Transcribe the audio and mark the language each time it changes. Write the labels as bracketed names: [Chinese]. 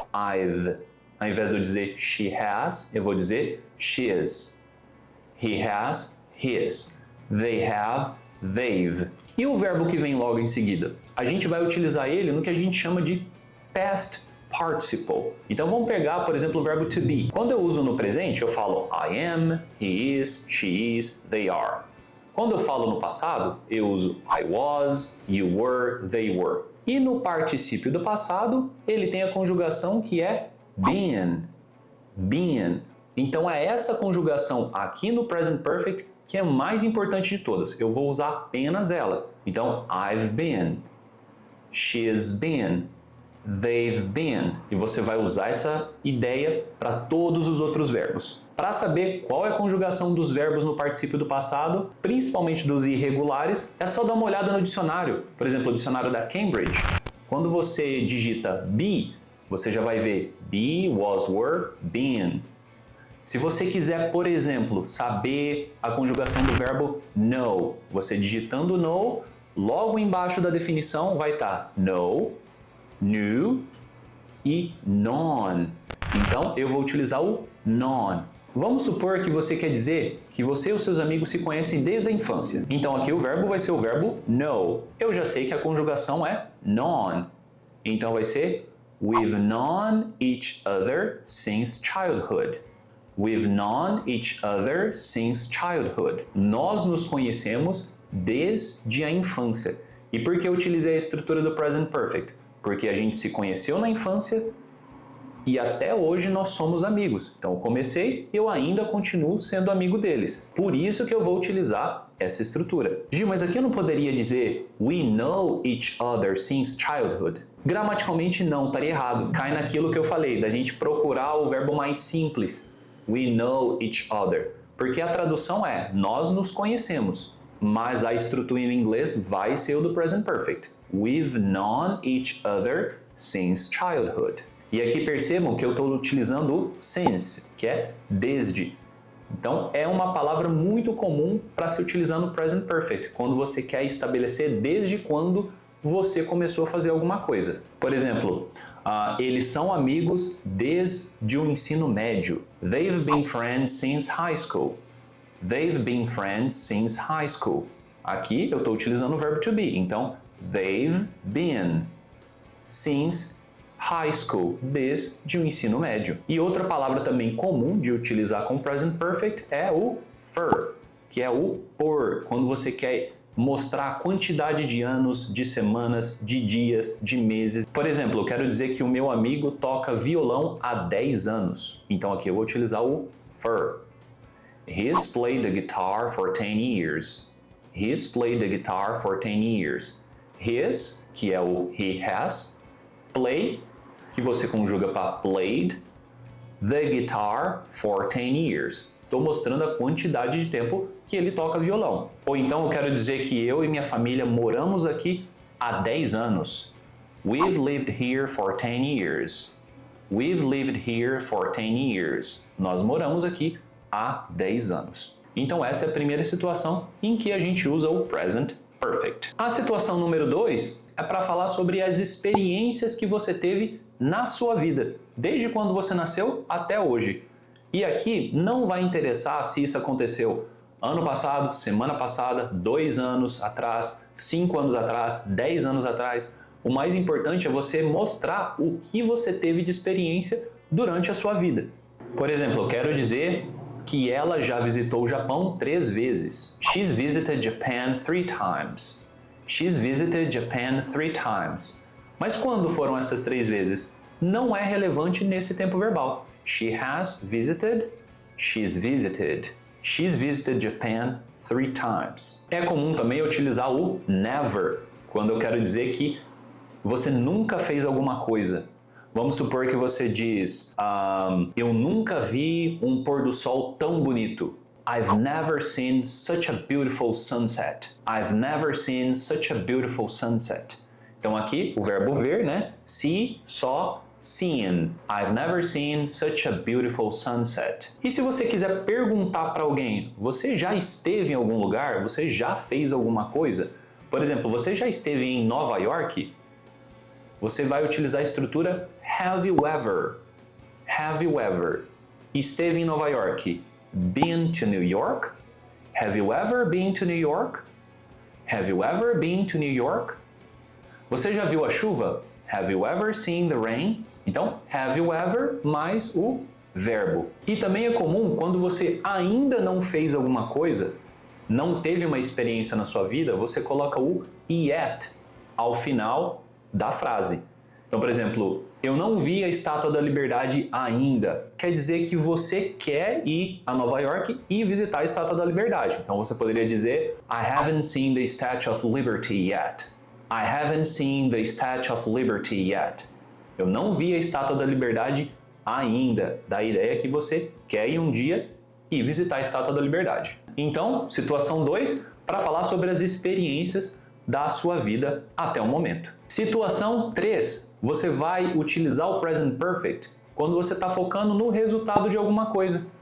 [English] I've. [Portuguese] Ao invés de eu dizer [English] she has, [Portuguese] eu vou dizer [English] she's. He has, his. They have, they've. [Portuguese] E o verbo que vem logo em seguida? A gente vai utilizar ele no que a gente chama de past participle. Então vamos pegar, por exemplo, o verbo to be. Quando eu uso no presente, eu falo [English] I am, he is, she is, they are. [Portuguese] Quando eu falo no passado, eu uso [English] I was, you were, they were. [Portuguese] E no particípio do passado, ele tem a conjugação que é been. Been. Então é essa conjugação aqui no present perfect que é mais importante de todas. Eu vou usar apenas ela. [English] Então, I've been, she's been, they've been. [Portuguese] E você vai usar essa ideia para todos os outros verbos. Para saber qual é a conjugação dos verbos no particípio do passado, principalmente dos irregulares, é só dar uma olhada no dicionário. Por exemplo, o dicionário da Cambridge. Quando você digita be, você já vai ver [English] be, was, were, been. [Portuguese] Se você quiser, por exemplo, saber a conjugação do verbo know, você digitando know, logo embaixo da definição vai estar [English] know, knew [Portuguese] e known. Então, eu vou utilizar o known. Vamos supor que você quer dizer que você e os seus amigos se conhecem desde a infância. Então, aqui o verbo vai ser o verbo know. Eu já sei que a conjugação é known. Então, vai ser [English] we've known each other since childhood. We've known each other since childhood. [Portuguese] Nós nos conhecemos desde a infância. E por que eu utilizei a estrutura do present perfect? Porque a gente se conheceu na infância e até hoje nós somos amigos. Então eu comecei e eu ainda continuo sendo amigo deles. Por isso que eu vou utilizar essa estrutura. Gil, mas aqui eu não poderia dizer [English] we know each other since childhood? [Portuguese] Gramaticalmente não, estaria errado. Cai naquilo que eu falei, da gente procurar o verbo mais simples. [English] We know each other. [Portuguese] Porque a tradução é nós nos conhecemos. Mas a estrutura em inglês vai ser o do present perfect. [English] We've known each other since childhood. [Portuguese] E aqui percebam que eu estou utilizando o since, que é desde. Então é uma palavra muito comum para se utilizar no present perfect, quando você quer estabelecer desde quando você começou a fazer alguma coisa. Por exemplo, eles são amigos desde o ensino médio. [English] They've been friends since high school. They've been friends since high school. [Portuguese] Aqui eu estou utilizando o verbo to be. Então, [English] they've been since high school, [Portuguese] desde o ensino médio. E outra palavra também comum de utilizar com present perfect é o for, que é o por, quando você quer mostrar a quantidade de anos, de semanas, de dias, de meses. Por exemplo, eu quero dizer que o meu amigo toca violão há 10 anos. Então aqui eu vou utilizar o for. [English] He's played the guitar for 10 years. He's played the guitar for 10 years. [Portuguese] His, que é o [English] he has. Play, [Portuguese] que você conjuga para [English] played. The guitar for 10 years. [Portuguese] Estou mostrando a quantidade de tempo que ele toca violão. Ou então eu quero dizer que eu e minha família moramos aqui há 10 anos. [English] We've lived here for 10 years. We've lived here for 10 years. [Portuguese] Nós moramos aqui há 10 anos. Então essa é a primeira situação em que a gente usa o present perfect. A situação número 2 é para falar sobre as experiências que você teve na sua vida, desde quando você nasceu até hoje. E aqui não vai interessar se isso aconteceu ano passado, semana passada, 2 anos atrás, 5 anos atrás, 10 anos atrás. O mais importante é você mostrar o que você teve de experiência durante a sua vida. Por exemplo, eu quero dizer que ela já visitou o Japão 3 vezes. [English] She's visited Japan 3 times. She's visited Japan 3 times. [Portuguese] Mas quando foram essas 3 vezes? Não é relevante nesse tempo verbal. [English] She has visited, she's visited. She's visited Japan 3 times. [Portuguese] É comum também utilizar o never, quando eu quero dizer que você nunca fez alguma coisa. Vamos supor que você diz, eu nunca vi um pôr do sol tão bonito. [English] I've never seen such a beautiful sunset. I've never seen such a beautiful sunset. [Portuguese] Então aqui o verbo ver, né? [English] See, saw, seen. I've never seen such a beautiful sunset. [Portuguese] E se você quiser perguntar para alguém, você já esteve em algum lugar? Você já fez alguma coisa? Por exemplo, você já esteve em Nova York? Você vai utilizar a estrutura [English] have you ever? Have you ever? [Portuguese] Esteve em Nova York? [English] Been to New York? Have you ever been to New York? Have you ever been to New York? [Portuguese] Você já viu a chuva? [English] Have you ever seen the rain? [Portuguese] Então, [English] have you ever [Portuguese] mais o verbo. E também é comum quando você ainda não fez alguma coisa, não teve uma experiência na sua vida, você coloca o yet ao final da frase. Então, por exemplo, eu não vi a Estátua da Liberdade ainda. Quer dizer que você quer ir a Nova York e visitar a Estátua da Liberdade. Então você poderia dizer [English] I haven't seen the Statue of Liberty yet. I haven't seen the Statue of Liberty yet. [Portuguese] Eu não vi a Estátua da Liberdade ainda. Dá a ideia que você quer ir um dia e visitar a Estátua da Liberdade. Então, situação 2, para falar sobre as experiências da sua vida até o momento. Situação 3, você vai utilizar o present perfect quando você está focando no resultado de alguma coisa.